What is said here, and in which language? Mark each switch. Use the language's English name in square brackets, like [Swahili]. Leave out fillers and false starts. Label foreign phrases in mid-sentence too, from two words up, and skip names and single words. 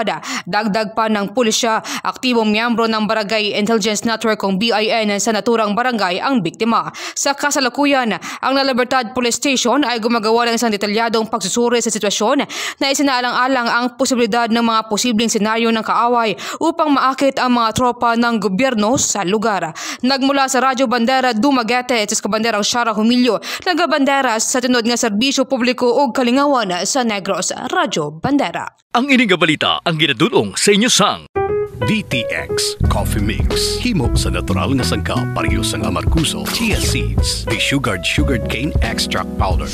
[Filipino] Dagdag pa ng pulisya, aktibong miyembro ng Barangay Intelligence Network kung BIN sa naturang barangay ang biktima. Sa kasalukuyan, ang La Libertad Police Station ay gumagawa ng isang detalyadong pagsusuri sa sitwasyon na isinaalang-alang ang posibilidad ng mga posibleng senaryo ng kaaway upang maakit ang mga tropa ng gobyerno sa lugar. [Hiligaynon] Nagmula sa Radyo Bandera Dumaguete, sa Kabanderang Shara Humilio, nagabandera sa tinod nga serbisyo publiko o kalingawan sa Negros, Radyo Bandera. Ang ining balita ang ginadulong sa inyo sang DTX Coffee Mix. Himo sa natural nga sangkap parehas ang amarkuso, [English] chia seeds, sugared cane extract powder.